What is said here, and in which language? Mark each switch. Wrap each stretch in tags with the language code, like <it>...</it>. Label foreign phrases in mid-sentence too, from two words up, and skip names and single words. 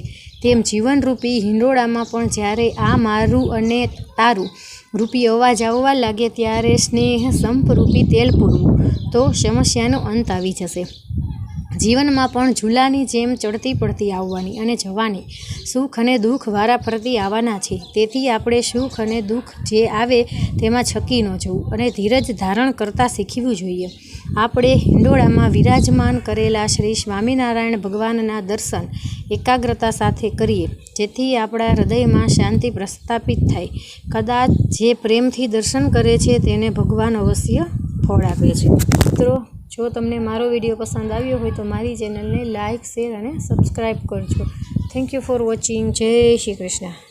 <gu>તેમ જીવનરૂપી હિંડોળામાં પણ જ્યારે આ મારું અને તારું રૂપી અવાજ આવવા લાગે ત્યારે સ્નેહ સંપરૂપી તેલ પૂરવું તો સમસ્યાનો અંત આવી જશે। જીવન માં પણ ઝૂલાની જેમ ચઢતી પડતી આવવાની અને જવાની, સુખ અને દુખ વારા ફરતી આવાના છે। તેથી આપણે સુખ અને દુખ જે આવે તેમાં છકી ન જવું અને ધીરજ ધારણ કરતા શીખવું જોઈએ। આપણે હિંડોળામાં વિરાજમાન કરેલા શ્રી સ્વામીનારાયણ ભગવાનના દર્શન એકાગ્રતા સાથે કરીએ જેથી આપણા હૃદયમાં શાંતિ પ્રસ્થાપિત થાય। કદાચ જે પ્રેમથી દર્શન કરે છે તેને ભગવાન અવશ્ય ફળ આપે છે। મિત્રો, જો તમને મારો વિડિયો પસંદ આવ્યો હોય તો મારી ચેનલ ને લાઈક, શેર અને સબ્સ્ક્રાઇબ કરજો।</gu> <en>thank you for watching.</en> <gu>જય શ્રી કૃષ્ણ।</gu>